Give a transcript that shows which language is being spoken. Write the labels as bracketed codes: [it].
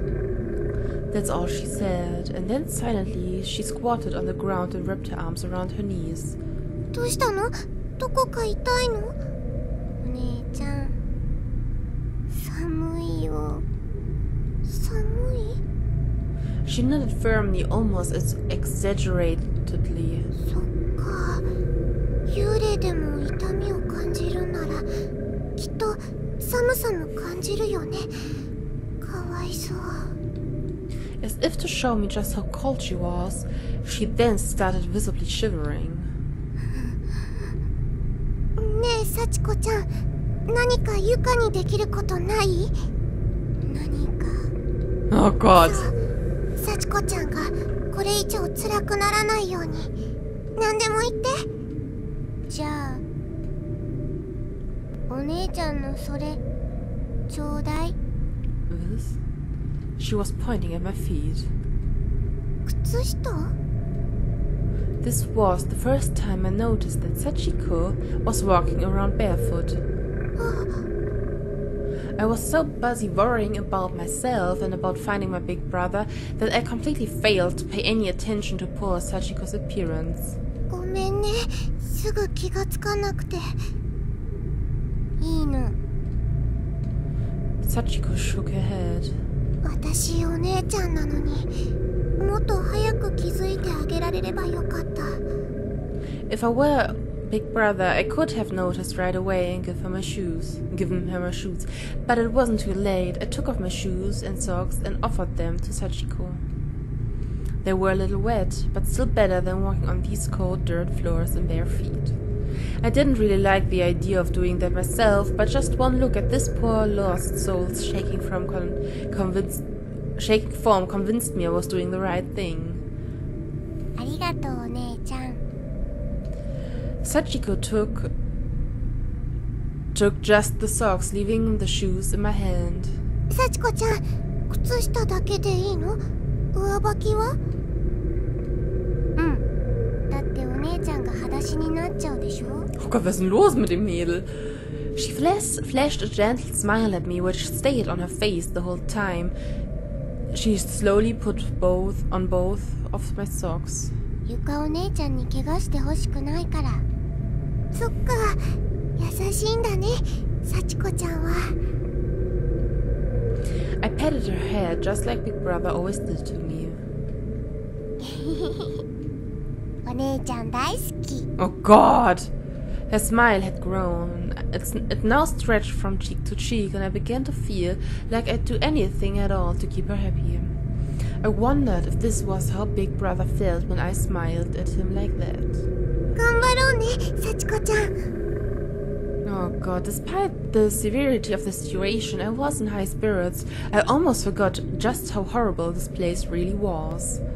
[en] That's all she said, and then silently she squatted on the ground and wrapped her arms around her knees. [ja] どうしたの？どこか痛いの？お姉ちゃん、寒いよ。寒い？ [en] She nodded firmly, almost exaggeratedly. [ja] そっか。幽霊でも痛みを感じるなら、きっと寒さも感じるよね。かわいそう。 [en] As if to show me just how cold she was, she then started visibly shivering. [ja] ねえ、幸子ちゃん、何かゆかにできることない？何か。 [en] Oh God. [ja] 幸子ちゃんがこれ以上辛くならないように、何でも言って。じゃあ、お姉ちゃんのそれ、ちょうだい。 [en] This? She was pointing at my feet. [ja] 靴下? [en] This was the first time I noticed that Sachiko was walking around barefoot. I was so busy worrying about myself and about finding my big brother that I completely failed to pay any attention to poor Sachiko's appearance. [ja] ごめんね、すぐ気がつかなくて。いいの。 [en] Sachiko shook her head. [ja] 私お姉ちゃんなのに、もっと早く気づいてあげられればよかった。 [en] If I were big brother, I could have noticed right away and given her my shoes. But it wasn't too late. I took off my shoes and socks and offered them to Sachiko. They were a little wet, but still better than walking on these cold dirt floors in bare feet. I didn't really like the idea of doing that myself, but just one look at this poor lost soul's shaking form convinced me I was doing the right thing. [ja] ありがとう、お姉ちゃん。 [en] Sachiko took just the socks, leaving the shoes in my hand. [ja] 幸子ちゃん、靴下だけでいいの？上履きは？うん。だってお姉ちゃんが裸足になっちゃうでしょ？ [de] Oh Gott, was ist denn los mit dem Mädel? [en] She flashed a gentle smile at me, which stayed on her face the whole time. She slowly put on both of my socks. [ja] ゆかお姉ちゃんに怪我してほしくないから。そっか、優しいんだね、幸子ちゃんは。 [en] I patted her head just like Big Brother always did to me. [ja] お姉ちゃん大好き。 [en] Oh God! Her smile had grown. It now stretched from cheek to cheek, and I began to feel like I'd do anything at all to keep her happy. I wondered if this was how Big Brother felt when I smiled at him like that. [ja] 頑張ろうね、幸子ちゃん。 [en] Oh God, despite the severity of the situation, I was in high spirits. I almost forgot just how horrible this place really was.